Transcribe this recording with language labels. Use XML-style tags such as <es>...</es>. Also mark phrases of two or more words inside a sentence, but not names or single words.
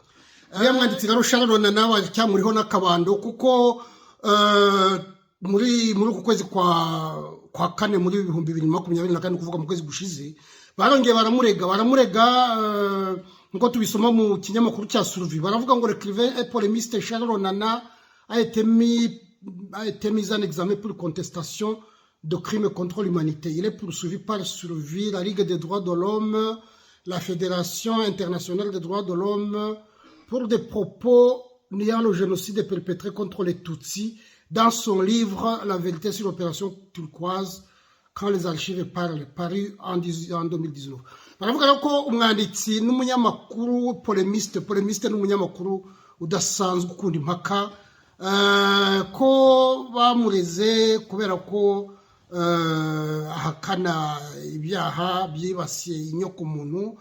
<rw>Yamwanditse rero Sharon Onana nawe cyamuriho n'akabando, kuko muri uku kwezi kwa kane muri 2024, kuvuga mu kwezi gushize, barongeye baramurega nko tubisoma mu kinyamakuru cya Survie. Baravuga ngo</rw> <fr>l'écrivain et polémiste Sharon Onana a été mis en examen pour contestation de crimes contre l'humanité. Il est poursuivi par Survie, la Ligue des droits de l'homme, la Fédération internationale des droits de l'homme pour des propos niant le génocide perpétré contre les Tutsis dans son livre La vérité sur l'opération turquoise quand les archives parlent, paru en 2019.</fr> <rw>Baravuga ko umwanditsi n'umunyamakuru polémiste n'umunyamakuru udasanzwe ukunda impaka, ko bamureze kubera ko ahakana ibyaha byibasiye inyoko muntu.</rw>